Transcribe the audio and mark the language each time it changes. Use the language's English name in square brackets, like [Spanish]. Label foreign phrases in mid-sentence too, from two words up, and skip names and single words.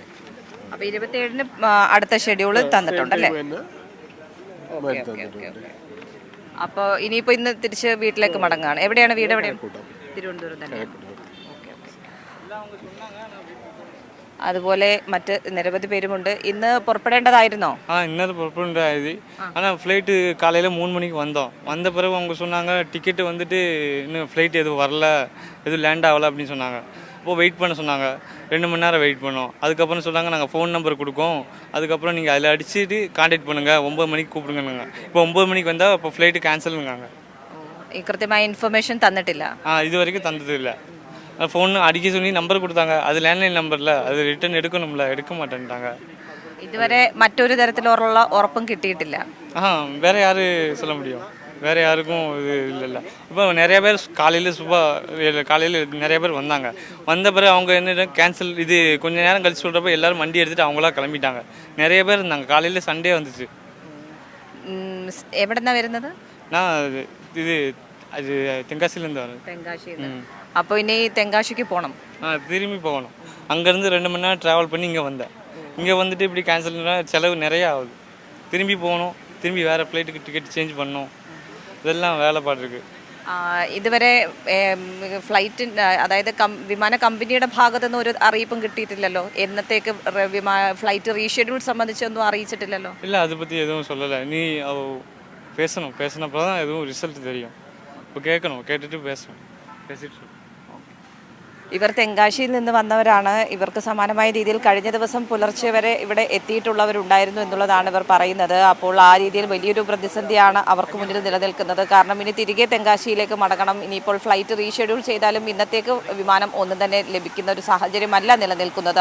[Malayalam] അപ്പൊ 27-ന് അടുത്ത ഷെഡ്യൂൾ തന്നിട്ടുണ്ടല്ലേ? മാറ്റി തന്നിട്ടുണ്ട്. അപ്പോൾ ഇനിയിപ്പോൾ ഇന്ന് തിരിച്ച് വീട്ടിലേക്ക് മടങ്ങാണ്. എവിടെയാണ് വീട്? എവിടെയാണ്? തിരുവനന്തപുരം തന്നെ. അതുപോലെ മറ്റ് നിരവധി പേരുമുണ്ട്. ഇന്ന് പുറപ്പെടേണ്ടതായിരുന്നോ? [Tamil] இன்னது புறப்படாது. ஆனால் ஃப்ளைட்டு காலையில் 3 மணிக்கு வந்தோம். வந்த பிறகு அவங்க சொன்னாங்க டிக்கெட்டு வந்துட்டு இன்னும் ஃப்ளைட் எதுவும் வரல, எதுவும் லேண்ட் ஆகலை அப்படின்னு சொன்னாங்க. அப்போது வெயிட் பண்ண சொன்னாங்க. 2 மணி நேரம் வெயிட் பண்ணோம். அதுக்கப்புறம் சொன்னாங்க நாங்கள் [English] phone number [Tamil] கொடுக்கோம், அதுக்கப்புறம் நீங்கள் அதில் அடிச்சுட்டு கான்டாக்ட் பண்ணுங்கள், 9 மணிக்கு கூப்பிடுங்கன்னாங்க. இப்போ 9 மணிக்கு வந்தால் இப்போ [English] flight cancel. [Malayalam] ഈ കൃത്യമായ ഇൻഫർമേഷൻ തന്നിട്ടില്ല. [Tamil] இது வரைக்கும் தந்ததில்லை. ஃபோன் அடிக்க சொல்லி நம்பர் கொடுத்தாங்க, அது [English] landline number, [Tamil] அது ரிட்டர்ன் எடுக்கணும்ல, எடுக்க மாட்டேன்ட்டாங்க. [Malayalam] ഇതുവരെ മറ്റൊരു തരത്തിലുള്ള ഉറപ്പും കിട്ടിയിട്ടില്ല. [Tamil] வேறு யார் சொல்ல முடியும்? வேறு யாருக்கும் இது இல்லைல்ல. இப்போ நிறைய பேர் காலையில் நிறைய பேர் வந்தாங்க. வந்த பிறகு அவங்க என்ன கேன்சல், இது கொஞ்சம் நேரம் கழிச்சு சொல்கிறப்ப எல்லோரும் வண்டி எடுத்துகிட்டு அவங்களா கிளம்பிட்டாங்க. நிறைய பேர் இருந்தாங்க. காலையில் சண்டே வந்துச்சு. [Malayalam] എവിടെന്നാ വരുന്നത്? [Tamil] நான் இது அது தென்காசிலேருந்து வரேன். [Malayalam] തെങ്കാശിയിൽ. അപ്പോൾ ഇനി തെങ്കാശിക്ക് പോകണം. [Tamil] திரும்பி போகணும். அங்கேருந்து 2 மணி நேரம் ட்ராவல் பண்ணி இங்கே வந்தேன். இங்கே வந்துட்டு இப்படி கேன்சல்னா செலவு நிறையா ஆகுது. திரும்பி போகணும், திரும்பி வேறு ஃப்ளைட்டுக்கு [English] ticket change [Tamil] பண்ணணும், இதெல்லாம் வேலைப்பாடு இருக்குது. [Malayalam] ഇതുവരെ ഫ്ലൈറ്റിൻ്റെ അതായത് വിമാന കമ്പനിയുടെ ഭാഗത്തു നിന്ന് ഒരു അറിയിപ്പും കിട്ടിയിട്ടില്ലല്ലോ. എന്നത്തേക്ക് [English] flight reschedule [Malayalam] സംബന്ധിച്ചൊന്നും അറിയിച്ചിട്ടില്ലല്ലോ. [Tamil] இல்லை, அதை பற்றி எதுவும் சொல்லலை. நீ பேசினப்போ தான் எதுவும் ரிசல்ட் தெரியும். இப்போ கேட்டுட்டு பேசிட்டு [Malayalam] ഇവർ തെങ്കാശിയിൽ നിന്ന് വന്നവരാണ്. ഇവർക്ക് സമാനമായ രീതിയിൽ കഴിഞ്ഞ ദിവസം പുലർച്ചെ വരെ ഇവിടെ എത്തിയിട്ടുള്ളവരുണ്ടായിരുന്നു എന്നുള്ളതാണ് ഇവർ പറയുന്നത്. അപ്പോൾ ആ രീതിയിൽ വലിയൊരു പ്രതിസന്ധിയാണ് അവർക്ക് മുന്നിൽ നിലനിൽക്കുന്നത്. കാരണം ഇനി തിരികെ തെങ്കാശിയിലേക്ക് മടങ്ങണം. ഇനിയിപ്പോൾ [English] flight reschedule [Malayalam] ചെയ്താലും ഇന്നത്തേക്ക് വിമാനം ഒന്നും തന്നെ ലഭിക്കുന്ന ഒരു സാഹചര്യമല്ല നിലനിൽക്കുന്നത്.